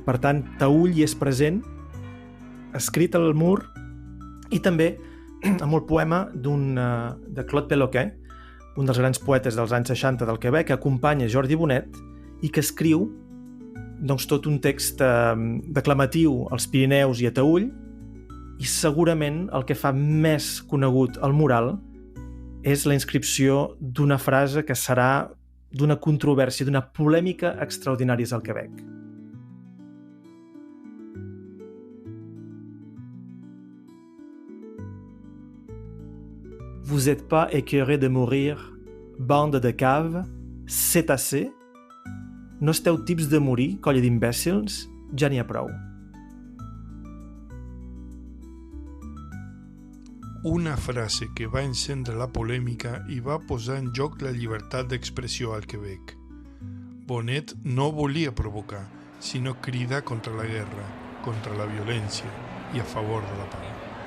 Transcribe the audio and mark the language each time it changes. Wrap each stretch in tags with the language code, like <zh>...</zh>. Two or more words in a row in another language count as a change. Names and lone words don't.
<ca>Per tant, Taüll hi és present, escrit al mur, i també amb el poema de Claude Péloquin, un dels grans poetes dels anys 60 del Quebec, que acompanya Jordi Bonet i que escriu tot un text declamatiu als Pirineus i a Taüll, i segurament el que fa més conegut el mural és la inscripció d'una frase que serà d'una controvèrsia, d'una polèmica extraordinària al Quebec.</ca> <fr>Vous êtes pas écœurés de mourir, bande de caves, c'est assez?</fr> <ca>No esteu tips de morir, colla d'imbècils? Ja n'hi ha prou. Una frase que va encendre la polèmica i va posar en joc la llibertat d'expressió al Quebec. Bonet no volia provocar, sinó cridar contra la guerra, contra la violència i a favor de la pau.</ca>